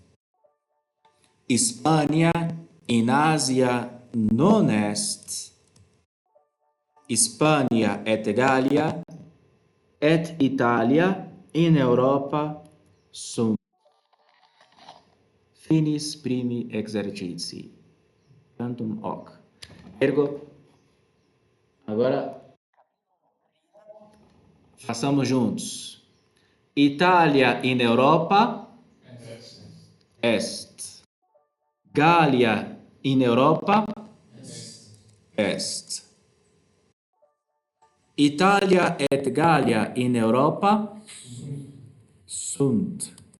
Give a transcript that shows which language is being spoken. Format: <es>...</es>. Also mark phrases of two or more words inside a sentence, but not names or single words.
<la>Hispania in Asia non est. Hispania et Gallia et Italia in Europa sunt. Finis primi exercitii. Tantum hoc. Ergo,</la> <pt>agora façamos juntos.</pt> <la>Itália in Europa est. Gália in Europa est. Italia et Gallia in Europa sunt.</la>